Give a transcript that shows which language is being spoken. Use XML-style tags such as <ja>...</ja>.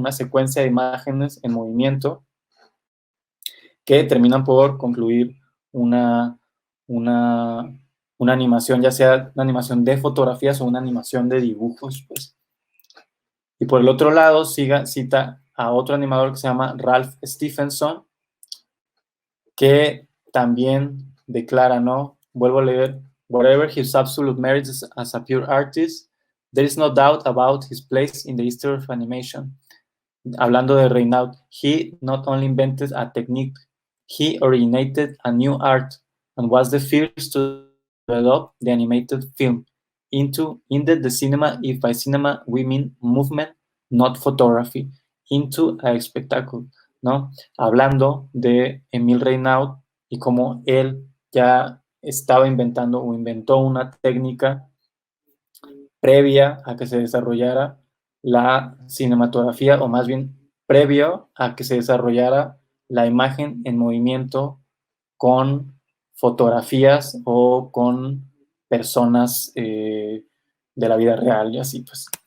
<es>Una secuencia de imágenes en movimiento que terminan por concluir una, una, una animación, ya sea una animación de fotografías o una animación de dibujos, pues. Y por el otro lado, cita a otro animador que se llama Ralph Stephenson, que también declara, ¿no? Vuelvo a leer:</es> <en>whatever his absolute merits as a pure artist, there is no doubt about his place in the history of animation.</en> <es>Hablando de Reynaud,</es> <en>he not only invented a technique, he originated a new art and was the first to develop the animated film into the cinema, if by cinema we mean movement, not photography, into a spectacle, ¿no?</en> <es>Hablando de Emil Reynaud y cómo él ya estaba inventando o inventó una técnica previa a que se desarrollara la cinematografía, o más bien previo a que se desarrollara la imagen en movimiento con fotografías o con personas de la vida real y así pues.</es>